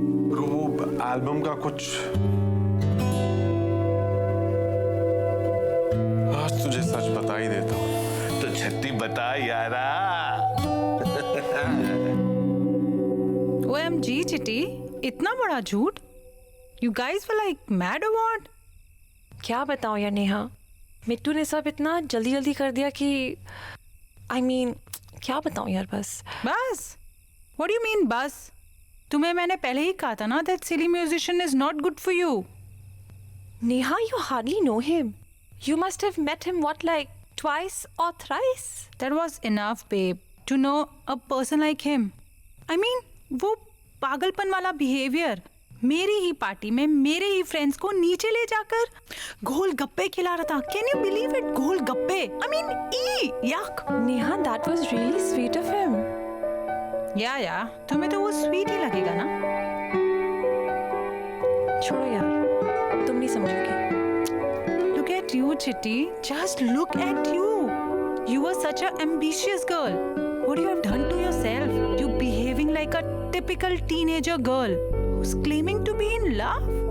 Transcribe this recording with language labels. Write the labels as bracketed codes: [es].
[hi] Bro, वो album का कुछ आज तुझे सच बता ही देता हूं। तो छत्ती बता यारा। OMG चिटी, इतना बड़ा झूठ? [en] You guys were like mad or what? [hi] क्या बताऊं यार नेहा, मिट्टू ने सब इतना जल्दी जल्दी कर दिया कि [en] I mean, [hi] क्या बताऊं यार बस। [en] What do you mean बस? [hi] तुम्हें मैंने पहले ही कहा था ना [en] that silly musician is not good for you. Neha, you hardly know him. You must have met him what, like twice or thrice? That was enough, babe, to know a person like him. I mean, [hi] वो पागलपन वाला behaviour मेरी ही party में मेरे ही friends को नीचे ले जाकर गोल गप्पे खिला रहा था। [en] Can you believe it? गोल गप्पे। I mean, yuck. Neha, that was really sweet of him. [hi] या तुम्हें तो वो स्वीट ही लगेगा ना। छोड़ो यार, तुम नहीं समझोगी। [en] Look at you, Chitty. Just look at you. You were such an ambitious girl. What you have done to yourself? You behaving like a typical teenager girl who's claiming to be in love.